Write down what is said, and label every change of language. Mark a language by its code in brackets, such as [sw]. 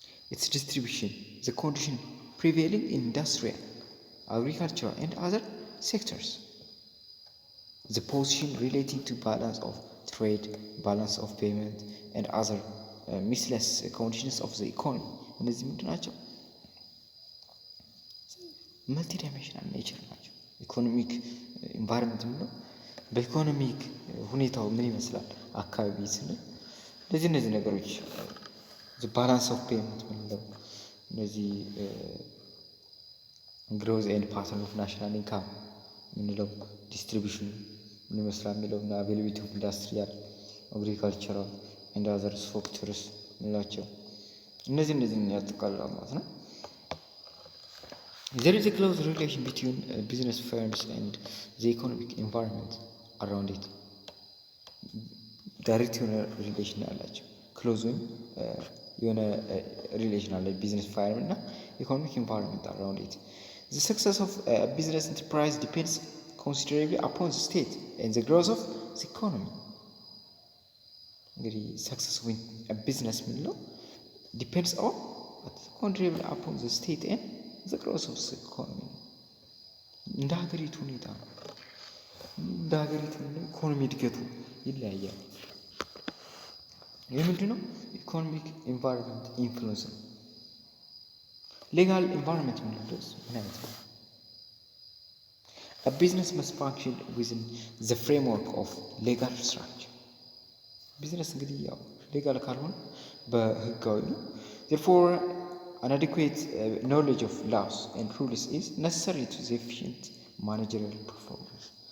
[en] its distribution, the condition prevailing in industrial, agricultural and other sectors, the position relating to balance of trade, balance of payment and other miscellaneous conditions of the economy. [am] እነዚህ ምንድን ናቸው? መልቲ ዳይሜንሽናል ኔቸር ናቸው። ኢኮኖሚክ ኢንቫይሮንመንት ምንለው በኢኮኖሚክ ሁኔታው ምን ይመስላል አካባቢ ስንል እነዚህ ነገሮች ባላንስ ኦፍ ፔመንት ምንለው እነዚህ ግሮዝ ኤንድ ፓተርን ኦፍ ናሽናል ኢንካም ምንለው ዲስትሪቢዩሽን ምን ይመስላል የሚለው እና አቬይላቢሊቲ ኦፍ ኢንዱስትሪያል አግሪካልቸራል ኤንድ አዘር ፋክተርስ ምንላቸው እነዚህን ያጠቃልላል ማለት ነው። [en] There is a close relation between business firms and the economic environment around it. [am] Direct relation አላቸው። ክሎዝ ወይም የሆነ ሪሌሽን አለ ቢዝነስ ፋርም እና ኢኮኖሚክ ኢንቫይሮንመንት around it. [en] The success of a business enterprise depends considerably upon the state and the growth of the economy. እንግዲህ success of a business ምንለው depends on considerably upon the state and the growth of the economy. [am] እንደ ሀገሪቱ ሁኔታ ነው። እንደ ሀገሪቱ ኢኮኖሚ እድገቱ ይለያያል። ይህ ምንድነው? ኢኮኖሚክ ኢንቫይሮንመንት ኢንፍሉዌንስ ነው። ሌጋል ኢንቫይሮንመንት ምንድነው? ምን አይነት ነው? [en] A business must function within the framework of legal structure. [am] ቢዝነስ እንግዲህ ያው ሌጋል ካልሆነ በህጋዊ ነው። [en] Therefore an adequate knowledge of laws and rules is necessary to the efficient managerial performance.